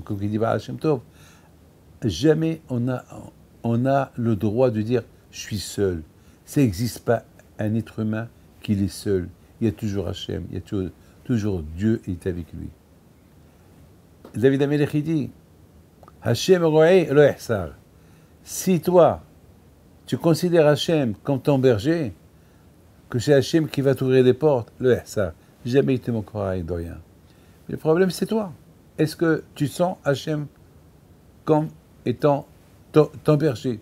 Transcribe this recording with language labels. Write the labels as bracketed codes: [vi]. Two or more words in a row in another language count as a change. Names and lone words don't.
[fr] Comme il dit [he] השם טוב, [fr] jamais on a le droit de dire je suis seul. Ça n'existe pas un être humain qui est seul. Il y a toujours Hachem, il y a toujours Dieu est avec lui. David Amelech dit [he] השם רועה לא יחסר. [fr] Si toi, tu considères Hachem comme ton berger, que c'est Hachem qui va t'ouvrir les portes, le yahsar. Jamais il te manquera de rien. Le problème, c'est toi. Est-ce que tu sens Hachem comme étant ton berger?